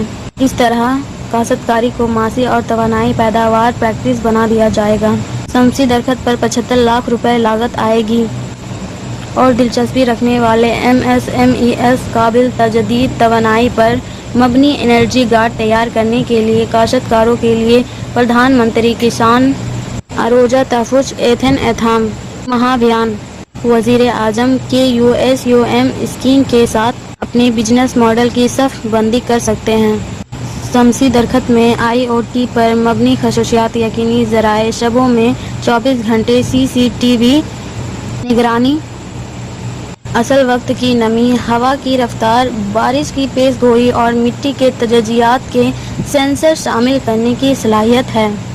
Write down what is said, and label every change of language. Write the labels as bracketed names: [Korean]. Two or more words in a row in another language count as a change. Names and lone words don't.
[Urdu] اس طرح کاشتکاری کو معاشی اور توانائی پیداوار پریکٹس بنا دیا جائے گا۔ شمسی درخت پر 75 لاکھ روپے لاگت آئے گی اور دلچسپی رکھنے والے MSMEs قابل تجدید توانائی پر مبنی [English] energy grid [Urdu] تیار کرنے کے لیے کاشتکاروں کے لیے پردھان منتری کسان اروجا تحفظ ایتھام مہابھیان وزیر اعظم کے USUM اسکیم کے ساتھ اپنے [English] business model [Urdu] کی صف بندی کر سکتے ہیں۔ شمسی درخت میں IoT پر مبنی خصوصیات یقینی زرعی شعبوں میں 24 گھنٹے CCTV نگرانی، اصل وقت کی نمی، ہوا کی رفتار، بارش کی پیش گوئی اور مٹی کے تجزیات کے سینسر شامل کرنے کی صلاحیت ہے۔